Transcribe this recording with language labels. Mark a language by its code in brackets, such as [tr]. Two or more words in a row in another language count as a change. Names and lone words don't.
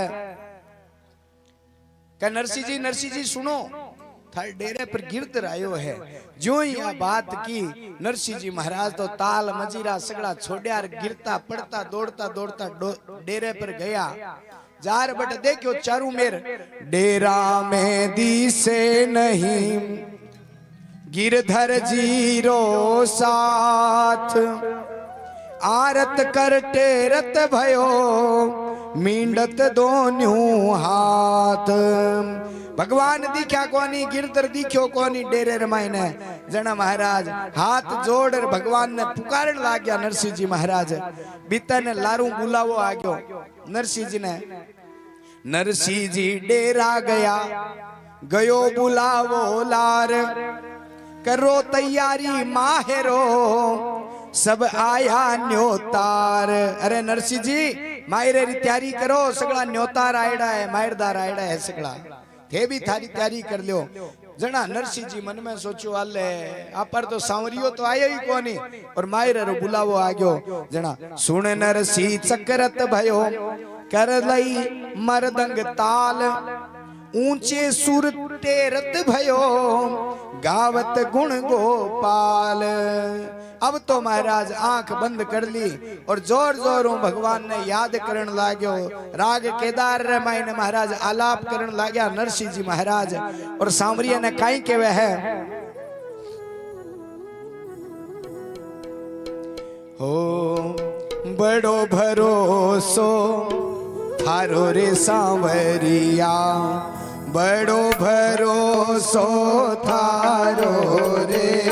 [raj] के नरसी जी सुनो थारे डेरे पर गिरधर आयो है जो ही आ बात की नरसिंह जी महाराज तो ताल मजीरा सगड़ा छोड़िया गिरता पड़ता दौड़ता दौड़ता डेरे पर गया जार बट देखो चारू मेर डेरा में दी से नहीं गिरधर जीरो साथ आरत कर टेरत भयो मींडत दोन्यू हाथ भगवान दिख्या कोनी गिरधर दिख्यो कोनी डेरे रमाइने जना महाराज हाथ जोड़ भगवान ने पुकारन लाग गया नरसिंह जी महाराज बीता ने लारू बुलावो आ गयो नरसिंह जी ने नरसिंह जी डेरा गया गयो बुलावो लार करो तैयारी माहेरो सब आया न्योतार अरे नरसिंह जी मायरे री तैयारी करो सगला न्योतार आयड़ा है मायरदार आयड़ा है सगला थे भी थारी तैयारी कर लो जना नरसिंह जी मन में सोचो आले आप पर तो सांवरियो तो आयो ही कोनी और मायरे रो बुलावो आ गयो जना सुन नरसिंह चक्रत भयो कर लई मरदंग ताल ऊंचे सुर टेरत भयो गावत गुण गोपाल अब तो महाराज आंख बंद कर ली और जोर जोरों भगवान ने याद करन लाग्यो राग केदार रामायण महाराज आलाप करन लाग्या नरसिंह जी महाराज और सांवरिया ने काई केवे है हो बड़ो भरोसो थारो रे सांवरिया बड़ो भरोसो थारो रे